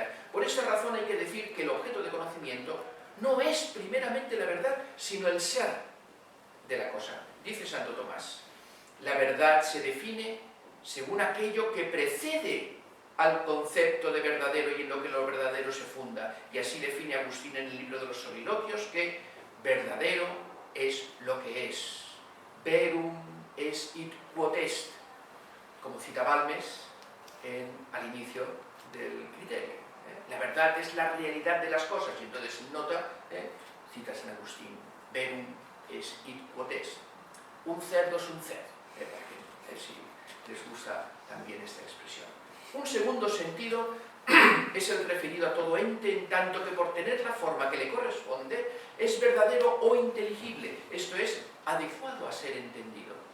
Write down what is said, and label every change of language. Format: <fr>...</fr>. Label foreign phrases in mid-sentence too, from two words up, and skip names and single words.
<es>Por esa razón hay que decir que el objeto de conocimiento no es primeramente la verdad, sino el ser de la cosa. Dice Santo Tomás, la verdad se define según aquello que precede al concepto de verdadero y en lo que lo verdadero se funda. Y así define Agustín en el libro de los Soliloquios que verdadero es lo que es.</es> <la>Verum est id quod est,</la> <es>como cita Balmes al inicio del criterio. La verdad es la realidad de las cosas, y entonces en nota cita San Agustín,</es> <la>verum est id quod est.</la> <es>Un cerdo es un cerdo, si les gusta también esta expresión. Un segundo sentido es el referido a todo ente, en tanto que por tener la forma que le corresponde, es verdadero o inteligible, esto es, adecuado a ser entendido.</es>